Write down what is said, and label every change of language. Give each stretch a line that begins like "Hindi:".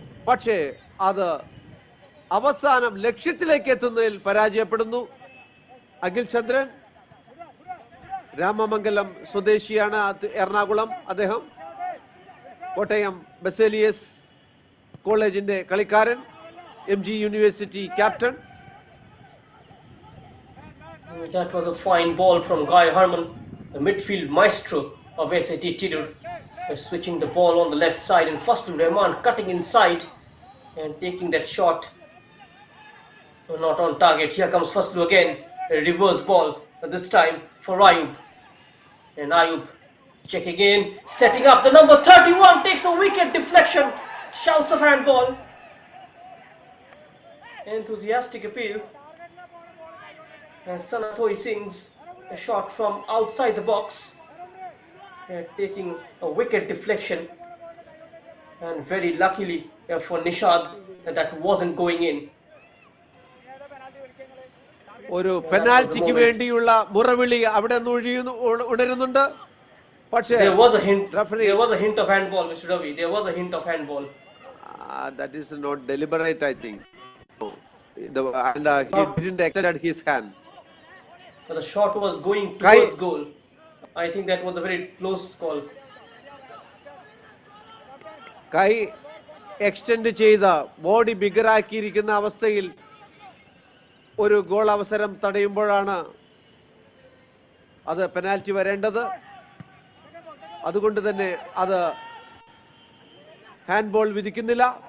Malayalam: പക്ഷേ അത് അവസാനം ലക്ഷ്യത്തിലേക്ക് എത്തുന്നതിൽ പരാജയപ്പെടുന്നു. അഖിൽ ചന്ദ്രൻ രാമമംഗലം സ്വദേശിയാണ്, എറണാകുളം. അദ്ദേഹം കോട്ടയം ബസേലിയസ് കോളേജിന്റെ കളിക്കാരൻ, MG university captain.
English: That was a fine ball from Guy Harman, the midfield maestro of SAT Tirur. Switching the ball on the left side, and Faslu Rahman cutting inside and taking that shot. Not on target. Here comes Faslu again. A reverse ball, but this time for Ayub. And Ayub checking in, setting up. The number 31 takes a wicket deflection. Shouts of handball. Enthusiastic appeal. And Sanatoy sings a shot from outside the box. Taking a wicket deflection, and very luckily for Nishad that wasn't going in.
Malayalam: ഒരു പെനാൽറ്റിക്ക് വേണ്ടിയുള്ള മുറവിളി അവിടെ ഉണരുന്നുണ്ട്. പക്ഷേ
English: there was a hint of handball, Mr. Ravi. There was a hint of handball. That is not deliberate, I think. He didn't extend his hand. But the shot was going towards goal. I think that was a very close call.
Malayalam: കൈ extend ചെയ്ത body ബിഗറാക്കിയിരിക്കുന്ന അവസ്ഥയിൽ ഒരു goal അവസരം തടയുമ്പോഴാണ് അത് penalty വരേണ്ടത്. അതുകൊണ്ട് തന്നെ അത് ഹാൻഡ്ബോൾ വിധിക്കുന്നില്ല.